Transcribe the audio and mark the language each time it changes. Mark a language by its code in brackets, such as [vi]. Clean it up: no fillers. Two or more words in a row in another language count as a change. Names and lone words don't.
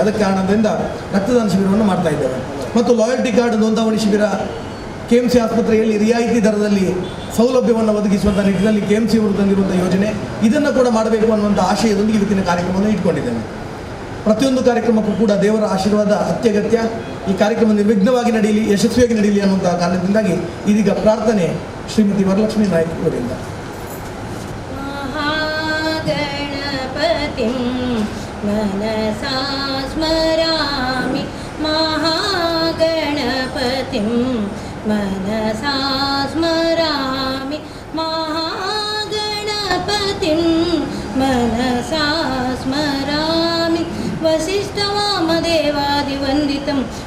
[kn] ಅದಕ್ಕೆ ಕಾರಣದಿಂದ ರಕ್ತದಾನ ಶಿಬಿರವನ್ನು ಮಾಡ್ತಾ ಇದ್ದೇವೆ. ಮತ್ತು [en] loyalty card [kn] ನೋಂದಾವಣಿ ಶಿಬಿರ KMC ಆಸ್ಪತ್ರೆಯಲ್ಲಿ ರಿಯಾಯಿತಿ ದರದಲ್ಲಿ ಸೌಲಭ್ಯವನ್ನು ಒದಗಿಸುವಂಥ ನಿಟ್ಟಿನಲ್ಲಿ KMC ಅವರು ತಂದಿರುವಂಥ ಯೋಜನೆ, ಇದನ್ನು ಕೂಡ ಮಾಡಬೇಕು ಅನ್ನುವಂಥ ಆಶಯದೊಂದಿಗೆ ಇವತ್ತಿನ ಕಾರ್ಯಕ್ರಮವನ್ನು ಇಟ್ಕೊಂಡಿದ್ದೇನೆ. ಪ್ರತಿಯೊಂದು ಕಾರ್ಯಕ್ರಮಕ್ಕೂ ಕೂಡ ದೇವರ ಆಶೀರ್ವಾದ ಅತ್ಯಗತ್ಯ. ಈ ಕಾರ್ಯಕ್ರಮ ನಿರ್ವಿಘ್ನವಾಗಿ ನಡೆಯಲಿ, ಯಶಸ್ವಿಯಾಗಿ ನಡೆಯಲಿ ಅನ್ನುವಂಥ ಕಾರಣದಿಂದಾಗಿ ಇದೀಗ ಪ್ರಾರ್ಥನೆ ಶ್ರೀಮತಿ ವರಲಕ್ಷ್ಮೀ ನಾಯ್ಕ ಅವರಿಂದ. [sa] मनसा स्मरामि महागणपतिं मनसा स्मरामि महागणपतिं मनसा स्मरामि वसिष्ठवामदेवादिवन्दितं